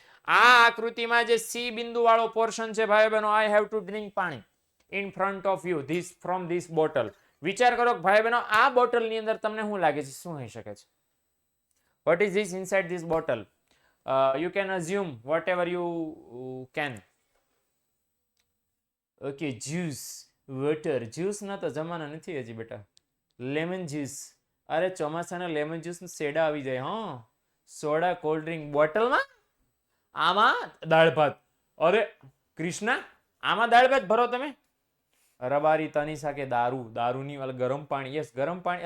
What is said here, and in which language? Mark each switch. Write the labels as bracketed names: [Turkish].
[Gujarati] આ આકૃતિમાં જે સી બિંદુ વાળો પોર્શન છે ભાઈઓ બહેનો, [English] I have to drink [Gujarati] પાણી [English] In front of you this from this bottle. [Gujarati] વિચાર કરો કે ભાઈ બહેનો આ બોટલની અંદર તમને શું લાગે છે? શું હોઈ શકે છે? [English] What is this inside this bottle? You can assume whatever you can. Okay, juice, water. [Gujarati] Juice ના તો જમાના નથી હજી બેટા. Lemon juice. અરે ચોમાસાના લેમન જ્યુસ શેડા આવી જાય. હા, સોડા, કોલ્ડ ડ્રિંક બોટલમાં. આમાં દાળ ભાત. અરે કૃષ્ણા, આમાં દાળ ભાત ભરો તમે? રબારી તનિષા કે દારૂની ગરમ પાણી. યસ, ગરમ પાણી.